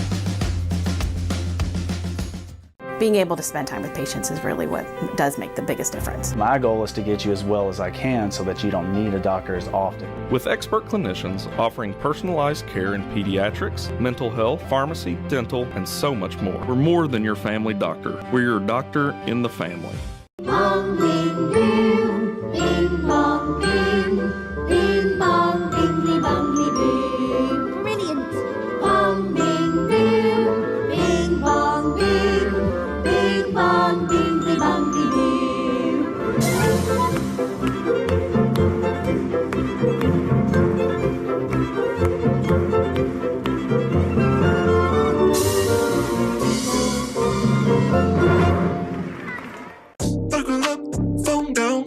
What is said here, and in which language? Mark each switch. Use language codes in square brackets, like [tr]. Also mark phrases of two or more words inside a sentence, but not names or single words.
[en] Being able to spend time with patients is really what does make the biggest difference. My goal is to get you as well as I can so that you don't need a doctor as often. With expert clinicians offering personalized care in pediatrics, mental health, pharmacy, dental, and so much more. We're more than your family doctor. We're your doctor in the family. Bong, bing, boom, bing, bong, bing, bing, bong, bingly, bongly, bing. Brilliant. Bong, bing, boom, bing, bong, bing, bing, bong, bingly, bongly, bing. Buckle up, phone down.